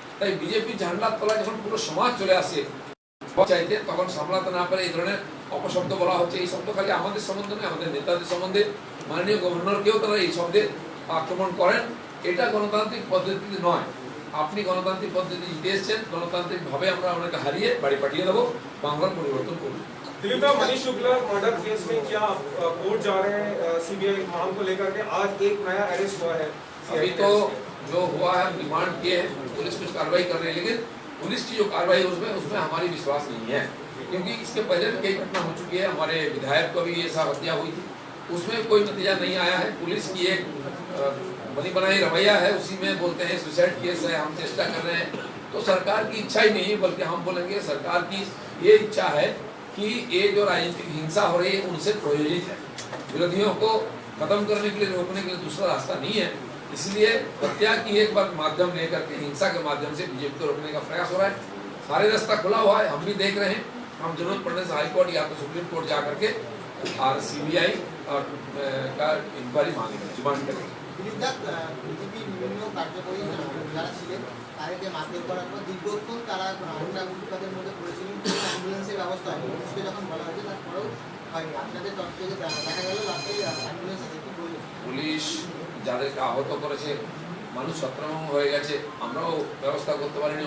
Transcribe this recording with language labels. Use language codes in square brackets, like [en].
[bn] তাই বিজেপি ঝান্ডার তলায় যখন পুরো সমাজ চলে আসে চাইতে, তখন সামলাতে না পারে এই ধরনের অপশব্দ বলা হচ্ছে। এই শব্দ খালি আমাদের সম্বন্ধে নয়, আমাদের নেতাদের সম্বন্ধে, মাননীয় গভর্নরকেও তারা এই শব্দে আক্রমণ করেন। এটা গণতান্ত্রিক পদ্ধতিতে নয়। আপনি গণতান্ত্রিক পদ্ধতি জিতে এসছেন, গণতান্ত্রিক ভাবে আমরা ওনাকে হারিয়ে বাড়ি পাঠিয়ে দেবো, বাংলার পরিবর্তন করবো। [hi] दिलीपदा, मनीष शुक्ला मर्डर केस में क्या कोर्ट जा रहे हैं सीबीआई मांग को लेकर के? आज एक नया अरेस्ट हुआ है। अभी तो जो हुआ है डिमांड किए हैं, पुलिस कुछ कार्रवाई कर रही है, लेकिन पुलिस की जो कार्रवाई है उसमें हमारी विश्वास नहीं है, क्योंकि इसके पहले भी कई घटना हो चुकी है। हमारे विधायक को भी ये सब हत्या हुई थी, उसमें कोई नतीजा नहीं आया है। पुलिस की एक बनी बनाई रवैया है, उसी में बोलते हैं सुसाइड केस है, हम चेष्टा कर रहे हैं। तो सरकार की इच्छा ही नहीं, बल्कि हम बोलेंगे सरकार की ये इच्छा है कि ये जो राजनीतिक हिंसा हो रही है उनसे प्रायोजित है। विरोधियों को खत्म करने के लिए, रोकने के लिए दूसरा रास्ता नहीं है। इसलिए हत्या की एक बार माध्यम लेकर के हिंसा के माध्यम से बीजेपी को रोकने का प्रयास हो रहा है। सारे रास्ता खुला हुआ है, हम भी देख रहे हैं। हम जरूरत पड़ने से हाईकोर्ट या तो सुप्रीम कोर्ट जा करके और सीबीआई और का इंक्वायरी मांगेंगे, डिमांड करेंगे। [bn] বিজেপি বিভিন্ন কার্যকরী যারা ছিলেন তাদেরকে মারধর করার পর দীর্ঘক্ষণ তারা হামলা প্রতিবাদের মধ্যে করেছিলেন, অ্যাম্বুলেন্সের ব্যবস্থা হয়নি। পুলিশকে যখন বলা হয়েছে তারপরেও হয়নি আপনাদের তরফ থেকে দেখা গেল রাস্তায় অ্যাম্বুলেন্স আছে কি বলবেন? পুলিশ যাদেরকে আহত করেছে, মানুষ ছত্রভঙ্গ হয়ে গেছে, আমরাও ব্যবস্থা করতে পারিনি।